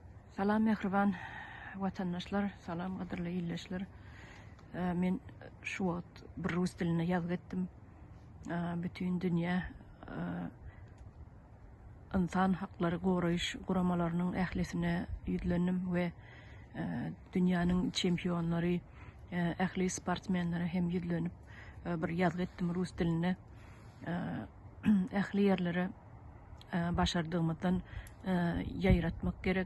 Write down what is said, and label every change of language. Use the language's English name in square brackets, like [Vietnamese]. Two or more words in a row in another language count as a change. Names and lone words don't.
[Turkmen] Salam mehriban vatandaşlar, salam qadırlı illeşler. Men şu wagt bir rus diline ýazyp etdim. Bütün dünya insan hakları goraýyş guramalarynyň ählisine ýüzlendim we dünýäniň çempionlary, ähli sportmenleri hem ýüzlenip bir ýazyp etdim rus diline. Ähli ýerlere başardığımdan ýaýratmak gerek.